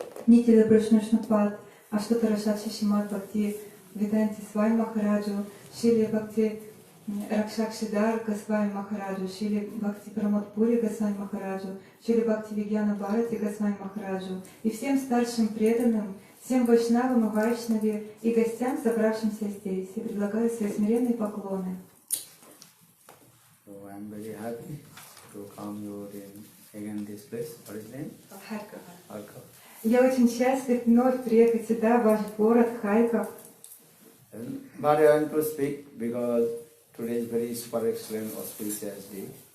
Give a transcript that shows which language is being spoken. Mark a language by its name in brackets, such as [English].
[Russian] Нитя-лила Правишну-Шнупад, Штота Рашат, Шишимат Бхактивиданте Свами Махараджу, Шили Бхакти Raksak Sridhar Goswami Maharaju, Шрила Бхакти Прамод Пури Госвами Махараджу, Шрила Бхакти Vigyan Bharati Госвами Махараджу и всем старшим преданным, всем вайшнавам и вайшнаве и гостям, собравшимся здесь. Я предлагаю свои смиренные поклоны. [English] So I am very happy to come you again this place. What is name? [Russian] Харьков. [English] Harkov. [Russian] Я очень счастлив вновь приехать сюда, в ваш город Харьков. [English] But I want to speak because today is very super excellent auspicious day.